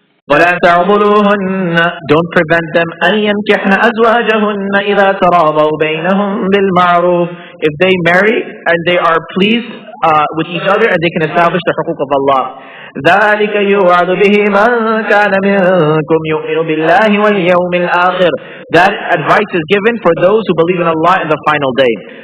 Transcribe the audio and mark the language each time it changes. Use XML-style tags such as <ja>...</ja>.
<ar>ولا تعضلوهن,</ar> <en>don't prevent them</en> <ar>أن ينكحن أزواجهن إذا تراضوا بينهم بالمعروف.</ar> <en>If they marry and they are pleased with each other and they can establish the حقوق of Allah.</en> <ar>ذلك يوعظ به من كان منكم يؤمن بالله واليوم الآخر.</ar> <en>That advice is given for those who believe in Allah in the final day.</en>